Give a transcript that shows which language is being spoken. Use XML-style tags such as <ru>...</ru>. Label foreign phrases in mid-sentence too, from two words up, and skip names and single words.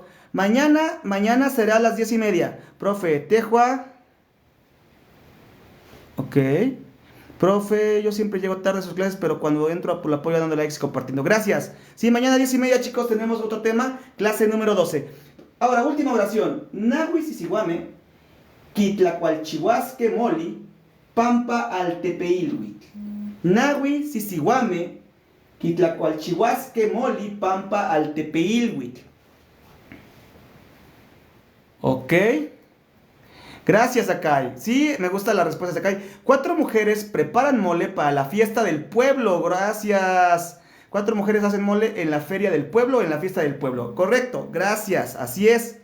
<es>Mañana será a las 10:30. Profe, Tejua. Ok. Profe, yo siempre llego tarde a sus clases, pero cuando entro lo apoyo dando likes y compartiendo. Gracias. Sí, mañana 10:30, chicos, tenemos otro tema. Clase número 12. Ahora, última oración.</es> <nah>Nahui Sisiwame, Quitlacualchihuasque Moli, Pampa Altepeilhuitl. Nahui Sisiwame, Quitlacualchihuasque Moli, Pampa Altepeilhuitl.</nah> <es>Ok. Gracias, Akai. Sí, me gusta la respuesta de Akai. 4 mujeres preparan mole para la fiesta del pueblo. Gracias. 4 mujeres hacen mole en la feria del pueblo, en la fiesta del pueblo. Correcto, gracias. Así es.</es>